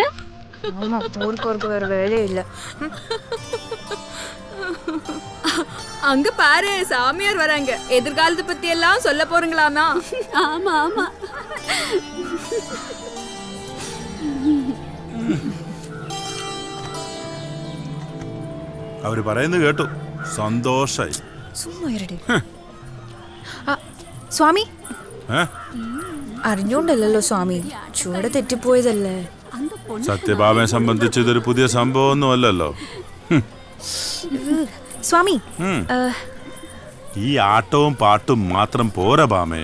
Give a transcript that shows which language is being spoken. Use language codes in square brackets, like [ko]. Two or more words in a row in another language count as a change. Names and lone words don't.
[ta] ஆமா, ஊருக்கு வேற வேலையே இல்ல. அங்க பாரு, சாமியார் வராங்க. எதிர்காலத்தை பத்தி எல்லாம் சொல்ல போறீங்களாமா? ஆமா ஆமா. [ml] അവര് പറയുന്നത് കേട്ടു, സന്തോഷായി. [ta] சும்மா இருடி. [ml] സ്വാമി, അറിഞ്ഞോണ്ടല്ലോ സ്വാമി, ചൂടെ തെറ്റിപ്പോയതല്ലേ. സത്യഭാമയെ സംബന്ധിച്ച് ഇതൊരു പുതിയ സംഭവമൊന്നും അല്ലല്ലോ. സ്വാമി, ഈ ആട്ടവും പാട്ടും മാത്രം പോരാ ഭാമേ.